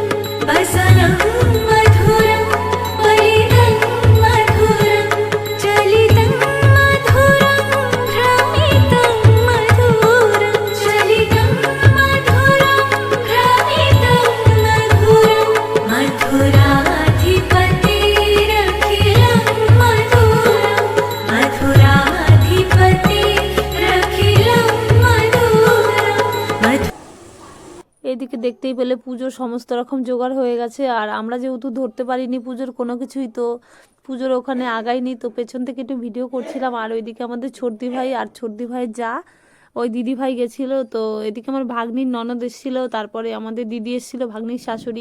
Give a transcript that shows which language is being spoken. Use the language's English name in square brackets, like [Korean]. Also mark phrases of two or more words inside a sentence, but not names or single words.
[Sanskrit] वसनं मधुरं बलितं मधुरं चलितं मधुरं भ्रमितं मधुरं चलितं मधुरं भ्रमितं मधुरं मधुराधिपतिरखिलं मधुरं मधुराधिपतिरखिलं मधुरं [Bangla] এইদিকে দেখতেই পেলে পুজোর সমস্ত রকম জোগাড় হয়ে গেছে। আর আমরা যেহেতু ধরতে পারিনি পুজোর কোনো কিছুই, তো পুজোর ওখানে আগাইনি, তো পেছন থেকে একটু ভিডিও করছিলাম। আর ওইদিকে আমাদের ছোটদি ভাই আর ছোটদি ভাইয়ের যা ওই দিদি ভাই গেছিলো। তো এদিকে আমার ভাগ্নির ননদ এসেছিলো, তারপরে আমাদের দিদি এসেছিলো, ভাগ্নির শাশুড়ি।